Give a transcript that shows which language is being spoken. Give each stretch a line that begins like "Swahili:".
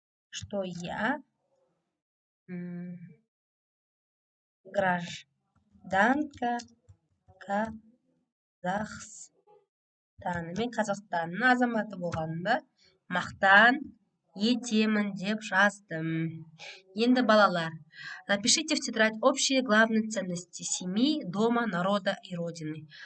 Russian: Что я гражданка Казахстана.
Kazakh: Мен Қазақстанның азаматы болғанымда мақтан етемін деп жаздым. Енді балалар,
Russian: напишите в тетрадь общие главные ценности семьи, дома, народа и родины.